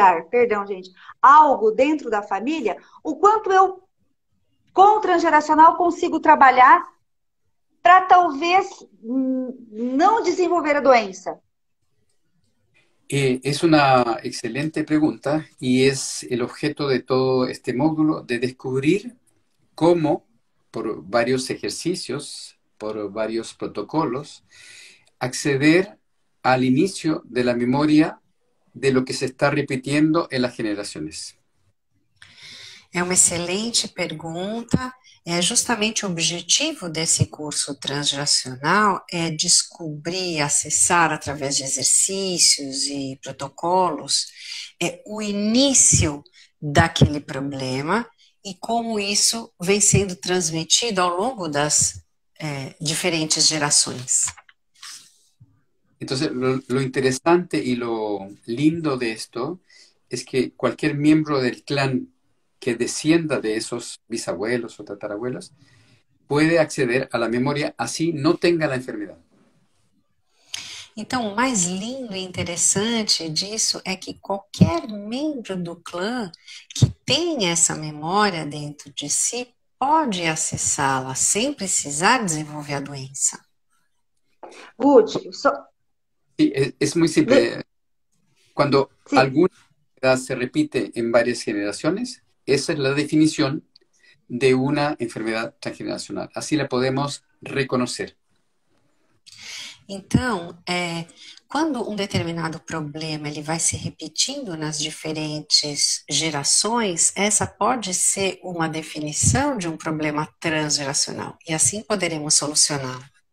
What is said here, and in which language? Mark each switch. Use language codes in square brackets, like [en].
[pt] perdão, gente, algo dentro da família, o quanto eu, com o transgeracional, consigo trabalhar para talvez não desenvolver a doença? [es] Es una excelente pregunta y es el objeto de todo este módulo de descubrir cómo, por varios ejercicios, por varios protocolos, acceder al inicio de la memoria de lo que se está repitiendo en las generaciones. [pt] É uma excelente pergunta. É justamente o objetivo desse curso transgeracional é descobrir, acessar através de exercícios e protocolos o início daquele problema e como isso vem sendo transmitido ao longo das diferentes gerações. [es] Entonces, lo interesante y lo lindo de esto es que cualquier miembro del clan que descienda de esos bisabuelos o tatarabuelos puede acceder a la memoria así no tenga la enfermedad. [pt] Então, o mais lindo e interessante disso é que qualquer membro do clã que tenha essa memória dentro de si pode acessá-la sem precisar desenvolver a doença. Ruth, [es] Sí, es muy simple. Cuando sí. alguna enfermedad se repite en varias generaciones, esa es la definición de una enfermedad transgeneracional. Así la podemos reconocer. [pt] Então, quando um determinado problema ele vai se repetindo nas diferentes gerações, essa pode ser uma definição de um problema transgeracional. E assim poderemos solucioná-lo.